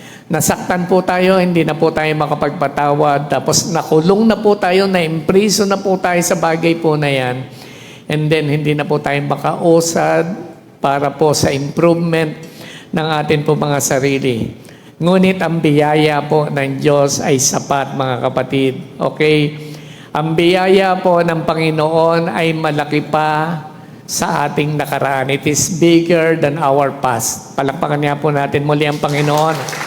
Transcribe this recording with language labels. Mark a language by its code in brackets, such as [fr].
[tl] Nasaktan po tayo, hindi na po tayo makapagpatawad, tapos nakulong na po tayo, na-imprison na po tayo sa bagay po na yan, and then hindi na po tayo makausad para po sa improvement ng atin po mga sarili. Ngunit ang biyaya po ng Diyos ay sapat mga kapatid. Okay? Ang biyaya po ng Panginoon ay malaki pa sa ating nakaraan. [en] It is bigger than our past. [tl] Palakpakan niya po natin muli ang Panginoon.